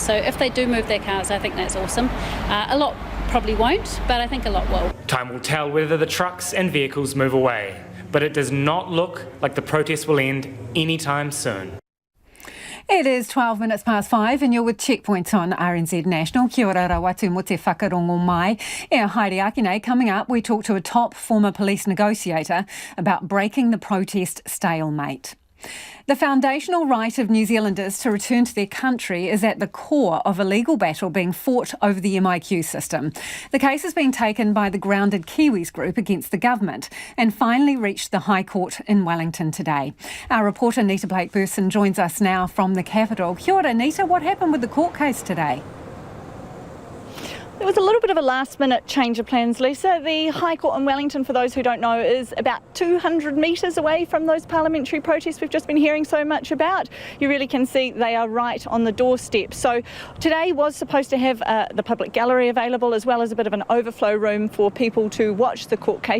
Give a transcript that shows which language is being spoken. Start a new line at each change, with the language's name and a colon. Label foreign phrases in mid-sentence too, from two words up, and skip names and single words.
English: So if they do move their cars, I think that's awesome. A lot probably won't, but I think a lot will. Time will tell whether the trucks and vehicles move away, but it does not look like the protest will end anytime soon. It is 12 minutes past 5 and you're with Checkpoints on RNZ National.
Māori: Kia ora rawatu mo te whakarongo mai. Haere Akine,
English: coming up we talk to a top former police negotiator about breaking the protest stalemate. The foundational right of New Zealanders to return to their country is at the core of a legal battle being fought over the MIQ system. The case has been taken by the Grounded Kiwis group against the government and finally reached the High Court in Wellington today. Our reporter Nita Blake-Burson joins us now from the capital.
Māori: Kia ora, Nita,
English: what happened with the court case today? There was a little bit of a last-minute change of plans, Lisa. The High Court in Wellington, for those who don't know, is about 200 metres away from those parliamentary protests we've just been hearing so much about. You really can see they are right on the doorstep. So today was supposed to have the public gallery available, as well as a bit of an overflow room for people to watch the court case.